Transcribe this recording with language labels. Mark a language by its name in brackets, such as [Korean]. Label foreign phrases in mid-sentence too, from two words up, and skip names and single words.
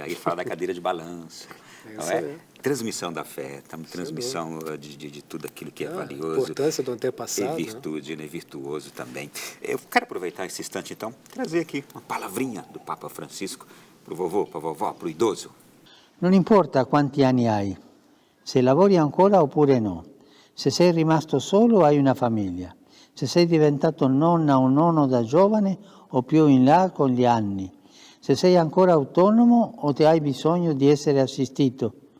[Portuguese] Aí fala da cadeira de balanço. Não é? Transmissão da fé, transmissão de tudo aquilo que é valioso. A importância do antepassado. E virtude, né? Virtuoso também. Eu quero aproveitar esse instante, então, trazer aqui uma palavrinha do Papa Francisco para o vovô, para a vovó, para o idoso. [Italian] Non importa quanti anni hai, se lavori ancora oppure no, se sei rimasto solo o hai una famiglia, se sei diventato nonna o nonno da giovane o più in là con gli anni, se sei ancora autonomo o ti hai bisogno di essere assistito,